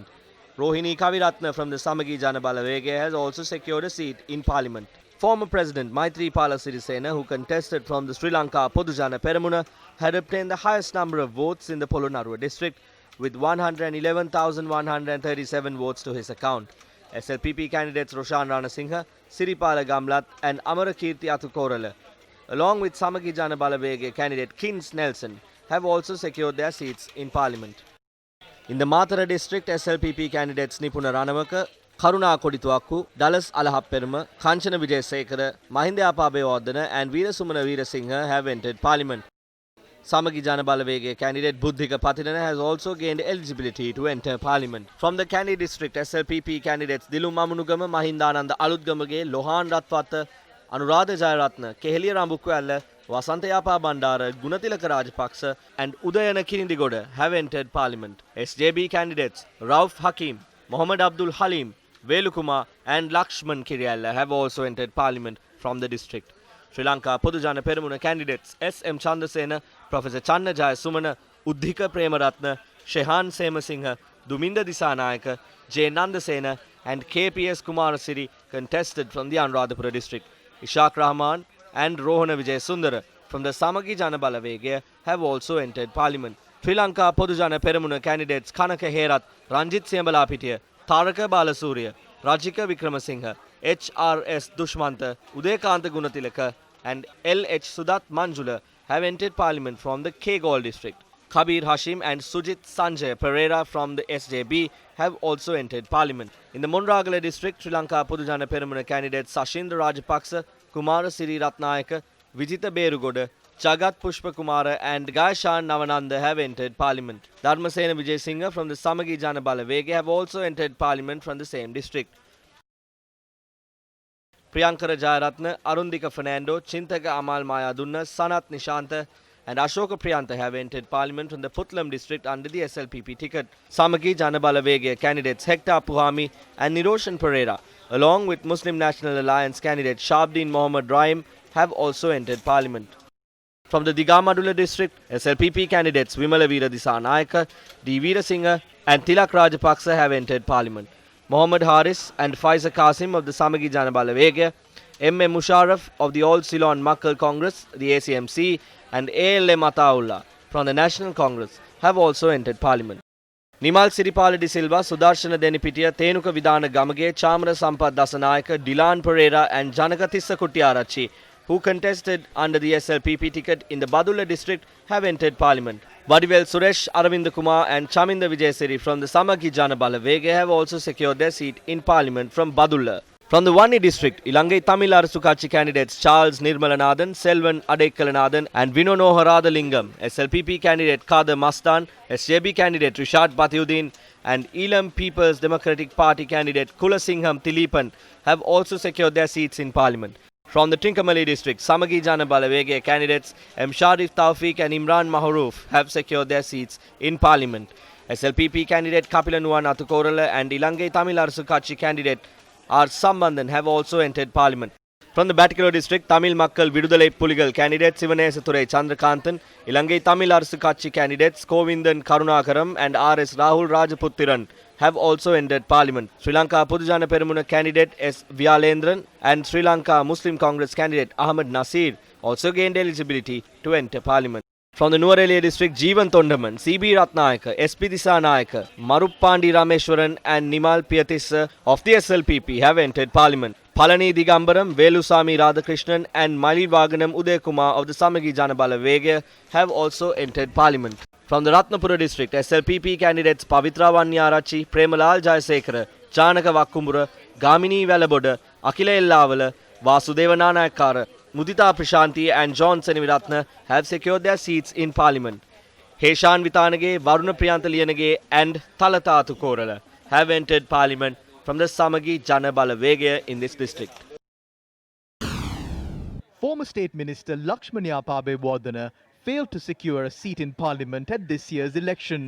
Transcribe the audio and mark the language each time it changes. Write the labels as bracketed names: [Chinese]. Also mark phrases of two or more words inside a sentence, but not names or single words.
[English] Rohini Kaviratna from the Samagi Jana Balavegaya has also secured a seat in Parliament. Former President Maithripala Sirisena, who contested from the Sri Lanka Podujana Peramuna, had obtained the highest number of votes in the Polonnaruwa district with 111,137 votes to his account. SLPP candidates Roshan Ranasinghe, Siripala Gamlat and Amarakirti Atukorala, along with Samagi Jana Balavegaya candidate Kins Nelson, have also secured their seats in Parliament. In the Matara district, SLPP candidates Nipuna Ranamaka, Karuna Kodituaku, Dallas Alahapperma, Kanchana Vijayasekara, Mahinda Apabewardena and Veerasumana Veerasinghe have entered Parliament. Samagi Jana Balavegaya candidate Buddhika Pathidana has also gained eligibility to enter Parliament. From the Kandy district, SLPP candidates Dilu Mamunugama, Mahindananda Aludgamage, Lohan Ratwata, Anuradha Jayaratna, Keheliya Rambukwalla, Wasantayapa Bandara, Gunatilaka Rajapaksa and Udayana Kirindigoda have entered Parliament. SJB candidates Rauf Hakim, Muhammad Abdul Halim, Velukuma and Lakshman Kiriyalla have also entered Parliament from the district. Sri Lanka Podujana Peramuna candidates S.M. Chandrasena, Professor Channa Jayasumana, Uddhika Premaratna, Shehan Semasinghe, Duminda Disanayaka, J. Nandasena and KPS Kumarasiri contested from the Anuradhapura district. Ishaq Rahman and Rohana Vijayasundara from the Samagi Jana Balavegaya have also entered Parliament. Sri Lanka Podujana Peramuna candidates Kanaka Herath, Ranjit Siambalapitiya, Taraka Balasuriya, Rajika Vikramasinghe, H.R.S. Dushmanta, Udayakanta Gunatilaka and L.H. Sudat Manjula have entered Parliament from the K-Galle district. Kabir Hashim and Sujit Sanjay Pereira from the SJB have also entered Parliament. In the Monragala district, Sri Lanka Podujana Peramuna candidates Sashindra Rajapaksa, Kumara Siri Ratnayaka, Vijita Berugoda, Jagat Pushpa Kumara and Gaishan Navananda have entered Parliament. Dharmasena Vijayasinghe from the Samagi Jana Balavegaya have also entered Parliament from the same district. Priyankara Jayaratna, Arundika Fernando, Chintaka Amal Mayadunna, Sanat Nishantha and Ashoka Priyantha have entered Parliament from the Putlam district under the SLPP ticket. Samagi Jana Balavegaya candidates Hector Puhami and Niroshan Pereira, along with Muslim National Alliance candidate Shabdin Mohammad Rahim, have also entered Parliament. From the Digamadula district, SLPP candidates Vimala Veera Disanayaka, D. Veerasinghe and Tilak Rajapaksa have entered Parliament. Mohammad Haris and Faiza Qasim of the Samagi Jana Balavegaya, M.A. Musharraf of the All Ceylon Makkal Congress, the ACMC, and A.L.M. Ataullah from the National Congress have also entered Parliament. Nimal Siripala De Silva, Sudarshana Denipitiya, Tenuka Vidana Gamage, Chamara Sampath Dasanayaka, Dilan Pereira and Janaka Tissa Kuttiarachi, who contested under the SLPP ticket in the Badulla district, have entered Parliament. Vadivel Suresh, Aravinda Kumar and Chaminda Vijayasiri from the Samagi Jana Balavegaya have also secured their seat in Parliament from Badulla. From the Vanni district, Ilangai Tamil Arasukachi candidates Charles Nirmalanathan, Selvan Adekkalanathan and Vinonoha Radhalingam, SLPP candidate Kader Mastan, SJB candidate Rishad Bathiuddin and Elam People's Democratic Party candidate Kulasingham Tilipan have also secured their seats in Parliament. From the Trincomalee district, Samagi Jana Balawege candidates M. Sharif Tawfiq and Imran Mahroof have secured their seats in Parliament. SLPP candidate Kapilanuwan Athukorala and Ilangai Tamil Arasu Katchi candidate R. Sambandhan have also entered Parliament. From the Battikaloa district, Tamil Makkal Vidudalai Puligal candidate Sivanesa Thurai Chandrakanthan, Ilangai Tamil Arasu Katchi candidates Kovindan Karunakaram and R.S. Rahul Rajaputtiran have also entered Parliament. Sri Lanka Podujana Peramuna candidate S. Vyalendran and Sri Lanka Muslim Congress candidate Ahmed Nasir also gained eligibility to enter Parliament. From the Nuwara district, Jeevan Tondaman, C.B. Ratnayaka, S.P. Disanayaka, Maruppandi Rameshwaran and Nimal Piyatissa of the SLPP have entered Parliament. Palani Digambaram, Velusami Radhakrishnan and Mali Vaganam Udayakumar of the Samagi Janabala Vega have also entered Parliament. From the Ratnapura district, SLPP candidates Pavitra Vanyarachi, Premalal Jayasekara, Chanaka Vakkumbura, Gamini Velaboda, Akila Ellavala, Vasudeva Nanayakara, Mudita Prashanti and John Seneviratna have secured their seats in Parliament. Heshan Vitanage, Varuna Priyantaliyanage and Thalata Athukorala have entered Parliament from the Samagi Janabala Vega in this district. Former State Minister Lakshmani Abebewardene failed to secure a seat in Parliament at this year's election.